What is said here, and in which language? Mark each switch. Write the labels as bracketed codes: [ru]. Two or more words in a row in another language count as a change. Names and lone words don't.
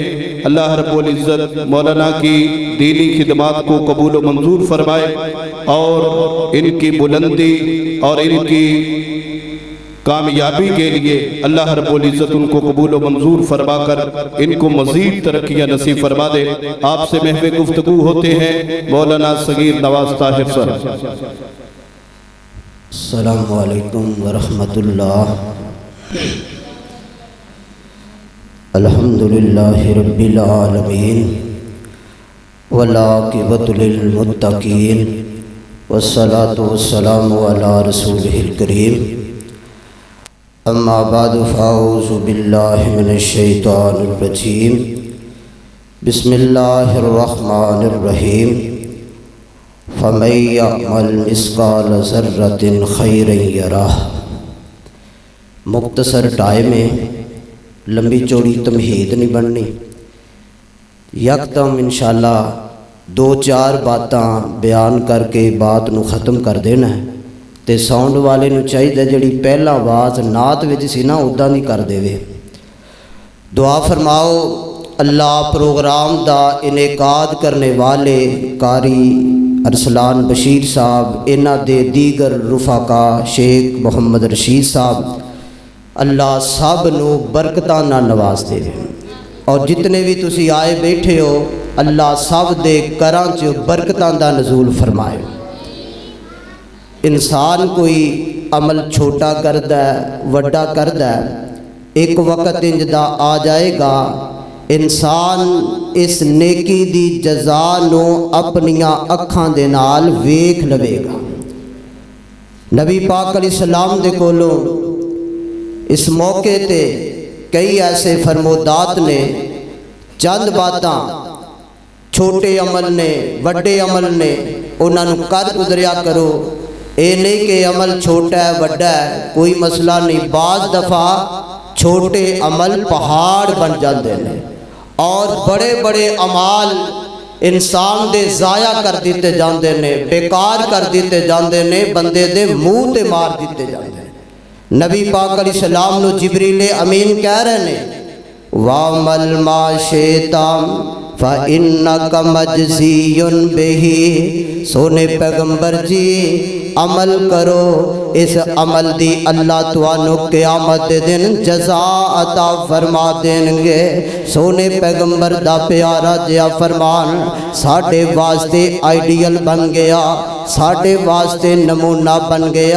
[ar] اللہ رب العزت [ur] مولانا کی دینی خدمات کو قبول و منظور فرمائے، اور ان کی بلندی اور ان کی کامیابی کے لیے [ar] اللہ رب العزت [ur] ان کو قبول و منظور فرما کر ان کو مزید ترقیاں نصیب فرما دے۔ آپ سے محو گفتگو ہوتے ہیں مولانا صغیر نواز طاہر صاحب۔ [ar] السلام علیکم ورحمۃ اللہ۔ الحمدللہ رب العالمین والعاقبۃ للمتقین والصلاة والسلام علی رسولہ الکریم، اما بعد فاعوذ باللہ من الشیطان الرجیم، بسم اللہ الرحمن الرحیم، فَمَن يَعْمَلْ مِثْقَالَ ذَرَّةٍ خَيْرًا يَرَهُ۔ [pa] مختصر ٹائم میں لمبی چوڑی تمہید نہیں بننی، یکدم انشاءاللہ دو چار باتاں بیان کر کے بات نو ختم کر دینا ہے۔ تے ساؤنڈ والے نو چاہیے جڑی پہلا آواز نعت وچ سی نا اُداں دی کر دے۔ دعا فرماؤ اللہ پروگرام دا انعقاد کرنے والے قاری ارسلان بشیر صاحب، انہاں دے دیگر رفقا شیخ محمد رشید صاحب، اللہ سب نو برکتاں نال نواز دے، اور جتنے بھی تسی آئے بیٹھے ہو اللہ سب دے کراں چ برکتاں دا نزول فرمائے۔ انسان کوئی عمل چھوٹا کردہ ہے وڈا کردہ ہے، ایک وقت انج دا آ جائے گا انسان اس نیکی دی جزا نو اپنیاں اکھاں دے نال ویکھ لوے گا۔ نبی پاک علیہ السلام دے کولوں اس موقع تے کئی ایسے فرمودات نے، چند باتاں چھوٹے عمل نے وڈے عمل نے، انہاں نوں کر گزریا کرو۔ اے نہیں کہ عمل چھوٹا ہے وڈا ہے کوئی مسئلہ نہیں، بعض دفعہ چھوٹے عمل پہاڑ بن جاندے ہیں اور بڑے بڑے اعمال انسان دے ضائع کر دیتے جاندے نے، بیکار کر دیتے جاندے نے، بندے دے منہ تے مار دیتے جاندے نے۔ نبی پاک علیہ السلام نو جبریل امین کہہ رہے نے [ar] وَعْمَلْ مَا شِئْتَ فَإِنَّكَ مَجْزِيٌّ بِهِ، [pa] سونے پیغمبر جی عمل کرو، اس عمل دی اللہ توانو قیامت دے دن جزا عطا فرما دیں گے۔ سونے پیغمبر دا پیارا جیا فرمان ساڑھے واسطے آئیڈیل بن گیا، ساڑھے واسطے نمونہ بن گیا۔